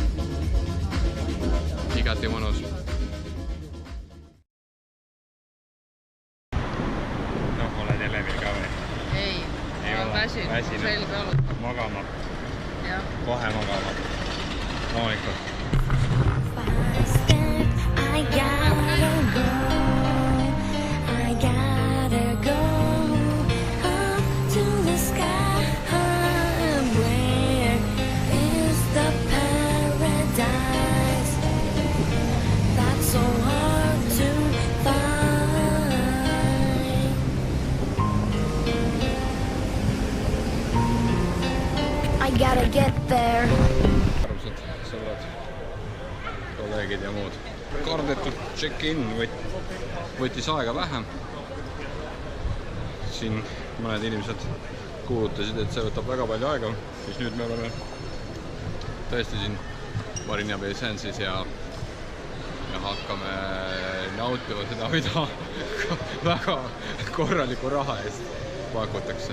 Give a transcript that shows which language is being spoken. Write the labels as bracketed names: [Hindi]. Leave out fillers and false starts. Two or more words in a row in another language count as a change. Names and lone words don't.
[Estonian] Igati mõnus. Oled Elevil ka või? Ei olen väsinud, selge olnud. Magama. Jah. Kohe magama. Loomulikult. [English] I gotta go up to the sky. Where is the paradise that's so hard to find? I gotta get there. [Estonian] Armsad sõbrad, kolleegid ja muud. Kardetud check-in võttis aega vähem. Siin mõned inimesed kuulutasid, et see võtab väga palju aega, siis nüüd me oleme tõesti siin Marina Bay Sandsis ja hakkame nautima seda, mida väga korraliku raha eest pakutakse.